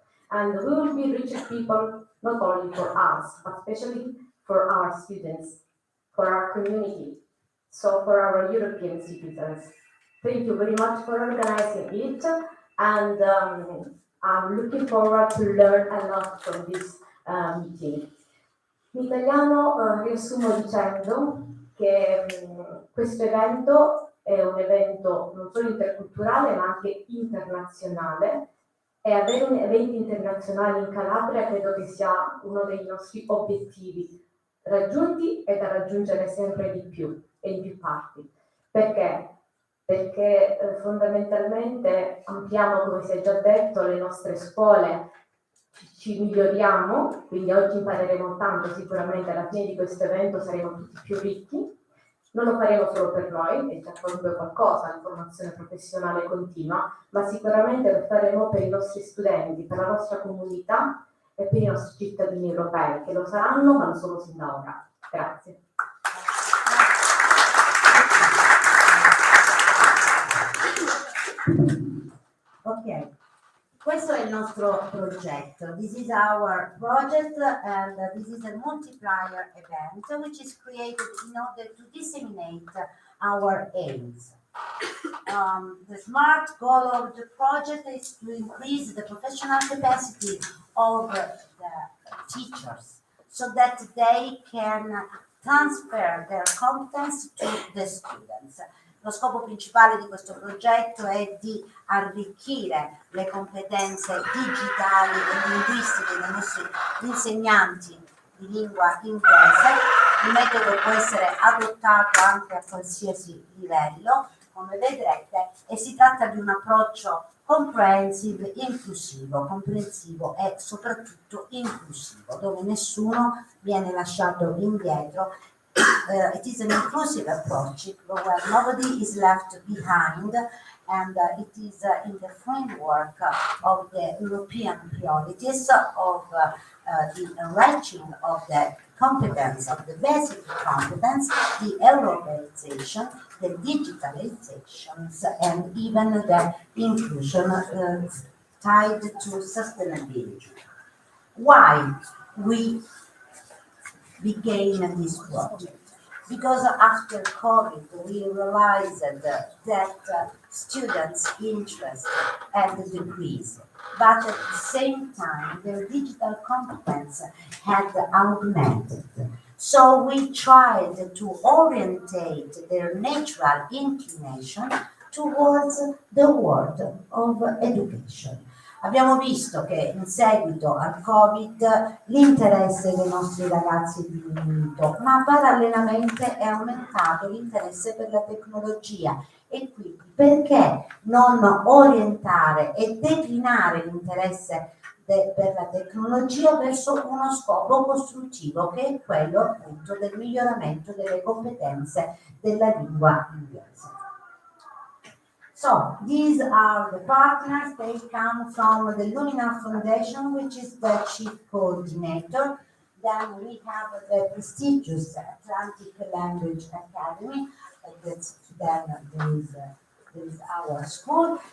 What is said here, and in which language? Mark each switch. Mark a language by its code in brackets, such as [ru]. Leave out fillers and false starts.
[en] And we will be richer people, not only for us, but especially for our students, for our community, so for our European citizens. Thank you very much for organizing it, and I'm looking forward to learn a lot from this meeting. [it] In italiano riassumo dicendo che questo evento è un evento non solo interculturale ma anche internazionale, e avere eventi internazionali in Calabria credo che sia uno dei nostri obiettivi raggiunti e da raggiungere sempre di più e in più parti. Perché? Perché fondamentalmente ampliamo, come si è già detto, le nostre scuole, ci miglioriamo, quindi oggi impareremo tanto, sicuramente alla fine di questo evento saremo tutti più ricchi. Non lo faremo solo per noi, è già comunque qualcosa, la formazione professionale continua, ma sicuramente lo faremo per i nostri studenti, per la nostra comunità e per i nostri cittadini europei, che lo saranno, ma non solo sin da ora. Grazie. Ok, questo è il nostro progetto. [en] This is our project, and this is a multiplier event which is created in order to disseminate our aims. The smart goal of the project is to increase the professional capacity of the teachers so that they can transfer their competence to the students. [it] Lo scopo principale di questo progetto è di arricchire le competenze digitali e linguistiche dei nostri insegnanti di lingua inglese. Il metodo può essere adottato anche a qualsiasi livello, come vedrete, e si tratta di un approccio comprehensive, inclusivo, comprensivo e soprattutto inclusivo, dove nessuno viene lasciato indietro. [en] It is an inclusive approach where nobody is left behind, and it is in the framework of the European priorities of the enriching of the competence, of the basic competence, the Europeization, the digitalizations, and even the inclusion tied to sustainability. Why we began this project? Because after COVID, we realized that students' interest had decreased, but at the same time, their digital competence had augmented. So we tried to orientate their natural inclination towards the world of education. [it] Abbiamo visto che in seguito al Covid l'interesse dei nostri ragazzi è diminuito, ma parallelamente è aumentato l'interesse per la tecnologia e quindi perché non orientare e declinare l'interesse per la tecnologia verso uno scopo costruttivo che è quello appunto del miglioramento delle competenze della lingua inglese. [en] So these are the partners. They come from the Lumina Foundation, which is the chief coordinator. Then we have the prestigious Atlantic Language Academy. Then there is our school.